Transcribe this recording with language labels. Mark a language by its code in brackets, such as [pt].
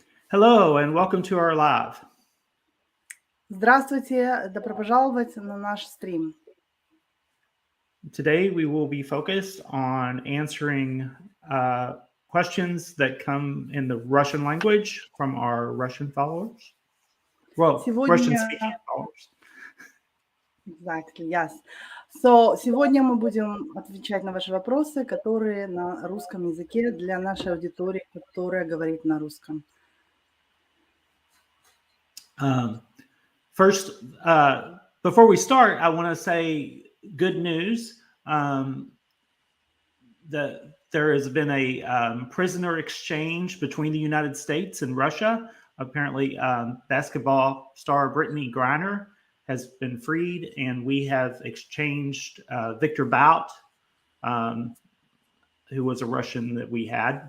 [en] Hello and welcome to our live. [ru] Здравствуйте, добро пожаловать на наш стрим. [en] Today we will be focused on answering questions that come in the Russian language from our Russian followers. Well, Russian-speaking followers. Exactly, yes. [ru] So, сегодня мы будем отвечать на ваши вопросы, которые на русском языке для нашей аудитории, которая говорит на русском. [en] First, before we start, I want to say good news. There has been a prisoner exchange between the United States and Russia. Apparently, basketball star Brittany Griner has been freed, and we have exchanged Victor Bout, who was a Russian that we had.